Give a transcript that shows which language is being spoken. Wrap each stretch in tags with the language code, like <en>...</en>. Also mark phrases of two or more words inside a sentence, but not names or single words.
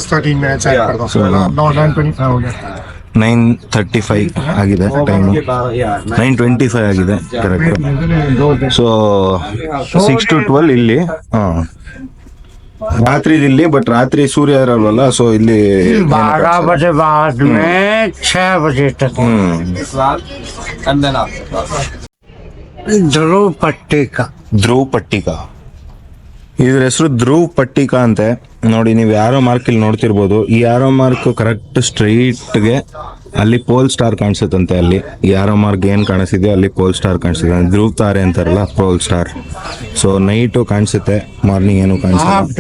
<kn>9:35 ಆಗಿದೆ ಟೈಮು. 9:25 ಆಗಿದೆ ಕರೆಕ್ಟ್. ಸೊ 6 to 12 ಇಲ್ಲಿ. ರಾತ್ರಿ ಇಲ್ಲಿ, ಬಟ್ ರಾತ್ರಿ ಸೂರ್ಯ ಇರಲ್ವಲ್ಲ. ಸೊ ಇಲ್ಲಿ</kn> <hi>12 बजे बाद में 6 बजे तक ध्रुव पट्टिका.</hi> <kn>ಧ್ರುವ್ ಪಟ್ಟಿಕಾ, ಇದ್ರ ಹೆಸರು ಧ್ರುವ್ ಪಟ್ಟಿಕಾ ಅಂತೆ. ನೋಡಿ ನೀವು</kn> <en>arrow mark</en> <kn>ಇಲ್ಲಿ ನೋಡ್ತಿರ್ಬೋದು. ಈ</kn> <en>arrow mark</en> <kn>ಕರೆಕ್ಟ್ ಸ್ಟ್ರೈಟ್ಗೆ ಅಲ್ಲಿ</kn> <en>pole star</en> <kn>ಕಾಣಿಸುತ್ತಂತೆ. ಅಲ್ಲಿ</kn> <en>arrow mark</en> <kn>ಏನ್ ಕಾಣಿಸಿದೆಯೋ ಅಲ್ಲಿ</kn> <en>pole star</en> <kn>ಕಾಣಿಸುತ್ತೆ. ಧ್ರುವ್ ತಾರೆ ಅಂತಾರಲ್ಲ,</kn> <en>pole star.</en> <kn>ಸೊ ನೈಟು ಕಾಣಿಸುತ್ತೆ, ಮಾರ್ನಿಂಗ್ ಏನು ಕಾಣಿಸುತ್ತೆ.</kn>